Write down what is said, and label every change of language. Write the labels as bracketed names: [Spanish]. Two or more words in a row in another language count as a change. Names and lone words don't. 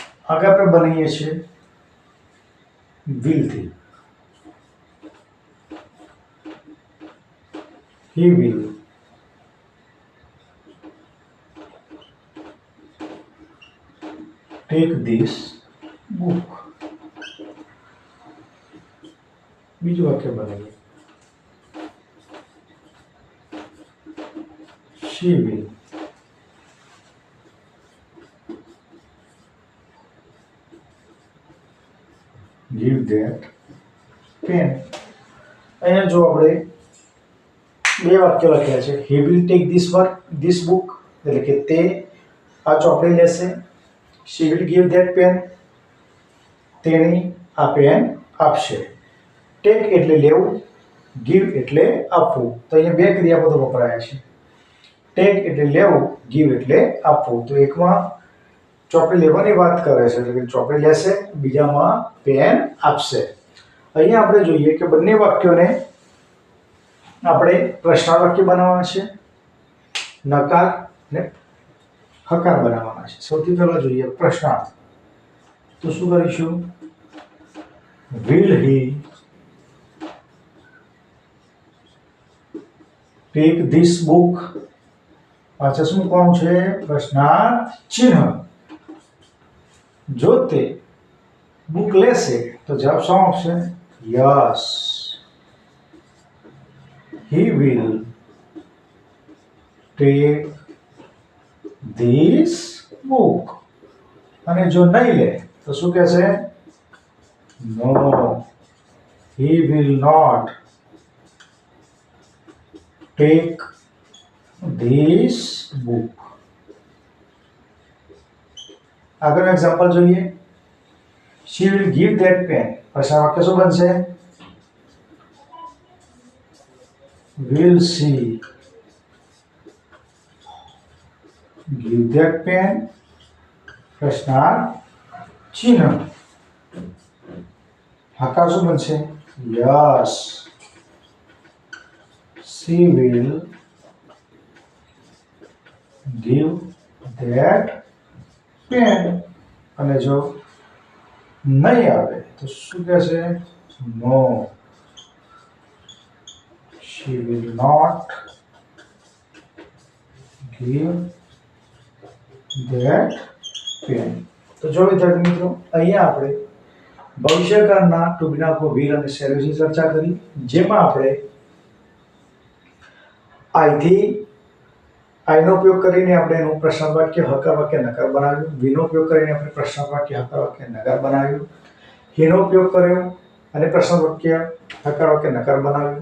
[Gujarati] આગળ આપણે બનાવીએ છીએ વિલથી. [English] He will take this book. [Gujarati] બીજું વાક્ય બનાવીએ. [English] She will give that pen. [Gujarati] અહીંયા જો આપણે બે વાક્ય લખ્યા છે. [English] He will take this book [Gujarati] એટલે કે તે આ ચોપડી લેશે. [English] She will give that pen [Gujarati] તેણી આ પેન આપશે. ટેક એટલે લેવું, ગીવ એટલે આપવું. તો અહીંયા બે ક્રિયાપદો વપરાયા છે. ટેક એટલે લેવું, ગીવ એટલે આપવું. તો એકમાં ચોપડી લેવાની વાત કરે છે એટલે કે ચોપડી લેશે, બીજામાં પેન આપશે. અહીંયા આપણે જોઈએ કે બંને વાક્યોને આપણે પ્રશ્નાર્થ વાક્ય બનાવવાના છે, નકાર અને હકાર બનાવવાના છે. સૌથી પહેલા જોઈએ પ્રશ્નાર્થ. તો શું કરીશું? [English] Will he take this book? [Gujarati] પાછળ શું કોણ છે? પ્રશ્નાર્થ ચિહ્ન. જો તે બુક લેશે તો જવાબ શું આવશે? યસ. [English] He will take this book. [Gujarati] અને જો નહીં લે તો શું કહેશે? [English] No, he will not take this book. [Gujarati] આગળનું એક્ઝામ્પલ જોઈએ. [English] She will give that pen. [Gujarati] પ્રશ્ન વાક્ય શું બનશે? [English] Will she give that pen? [Gujarati] પ્રશ્નાર્થ ચિહ્ન. હકાર શું બનશે? યસ. [English] She will give that pen. [Gujarati] અને જો નહીં આવે તો શું કહેશે? નો, [English] she will not give that pen. [Gujarati] તો જો વિદ્યાર્થી મિત્રો, અહીંયા આપણે ભવિષ્યકાળના [English] to be [Gujarati] ના will અને shall વિશે ચર્ચા કરી, જેમાં આપણે I નો ઉપયોગ કરીને આપણે એનું પ્રશ્ન વાક્ય, હકાર વાક્ય, નકાર બનાવ્યું. V નો ઉપયોગ કરીને આપણે પ્રશ્ન વાક્ય, હકાર વાક્ય, નકાર બનાવ્યું. he નો ઉપયોગ કર્યો અને પ્રશ્ન વાક્ય, હકાર વાક્ય, નકાર બનાવ્યું.